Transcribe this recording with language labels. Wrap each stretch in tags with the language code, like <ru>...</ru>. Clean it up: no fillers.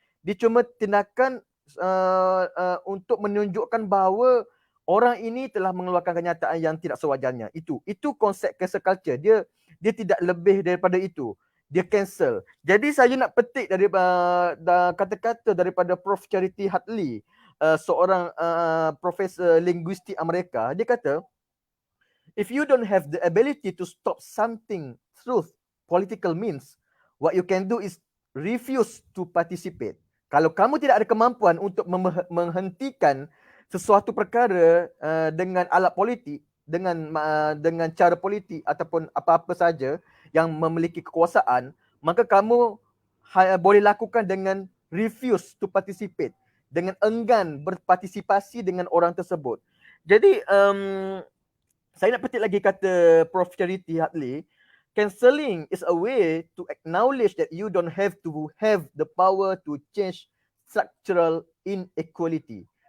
<ms>Dia cuma tindakan untuk menunjukkan bahawa orang ini telah mengeluarkan kenyataan yang tidak sewajarnya. Itu konsep cancel culture. Dia tidak lebih daripada itu. Dia cancel. Jadi saya nak petik dari kata-kata daripada Prof. Charity Hartley, seorang profesor linguistik Amerika. Dia kata,</ms> <en>if you don't have the ability to stop something through political means, what you can do is refuse to participate.</en> <ms>Kalau kamu tidak ada kemampuan untuk menghentikan sesuatu perkara dengan alat politik, dengan cara politik ataupun apa-apa saja yang memiliki kekuasaan, maka kamu boleh lakukan dengan</ms> <en>refuse to participate,</en> <ms>dengan enggan berpartisipasi dengan orang tersebut. Jadi saya nak petik lagi kata Prof.</ms> <en>Charity Hartley, cancelling is a way to acknowledge that you don't have to have the power to change structural inequality.</en>